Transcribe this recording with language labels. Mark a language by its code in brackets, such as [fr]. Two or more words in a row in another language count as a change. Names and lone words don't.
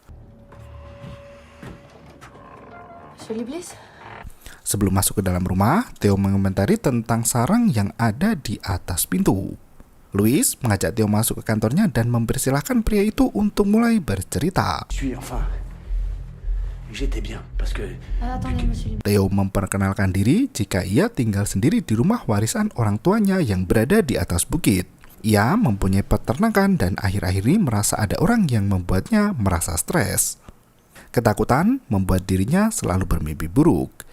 [fr] Monsieur Liblis? [id] Sebelum masuk ke dalam rumah, Theo mengomentari tentang sarang yang ada di atas pintu. Louis mengajak Theo masuk ke kantornya dan mempersilahkan pria itu untuk mulai bercerita. [fr] J'étais bien, parce que... Attendez, monsieur Liblis. [id] Theo memperkenalkan diri jika ia tinggal sendiri di rumah warisan orang tuanya yang berada di atas bukit. Ia mempunyai peternakan dan akhir-akhir ini merasa ada orang yang membuatnya merasa stres. Ketakutan membuat dirinya selalu bermimpi buruk.